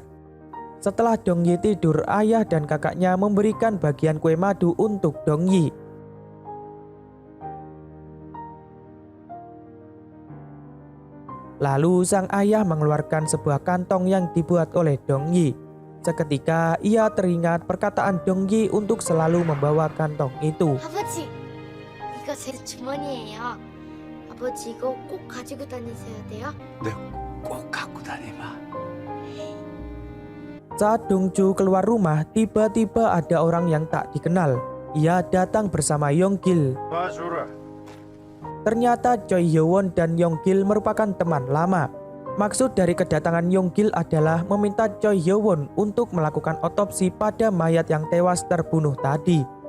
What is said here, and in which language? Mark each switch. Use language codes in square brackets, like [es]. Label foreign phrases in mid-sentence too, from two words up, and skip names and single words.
[id] Setelah Dong-yi tidur, ayah dan kakaknya memberikan bagian kue madu untuk Dong-yi. Lalu sang ayah mengeluarkan sebuah kantong yang dibuat oleh Dong-yi. Seketika ia teringat perkataan Dong-yi untuk selalu membawa kantong itu. [ko] 아버지, 이거 제 주머니예요. 아버지 이거 꼭 가지고 다니셔야 돼요. 네, 꼭 갖고 다니마. [id] Saat Dong-jo keluar rumah, tiba-tiba ada orang yang tak dikenal. Ia datang bersama Yong-gil. Ternyata Choi Hyo-won dan Yong-gil merupakan teman lama. Maksud dari kedatangan Yong-gil adalah meminta Choi Hyo-won untuk melakukan otopsi pada mayat yang tewas terbunuh tadi.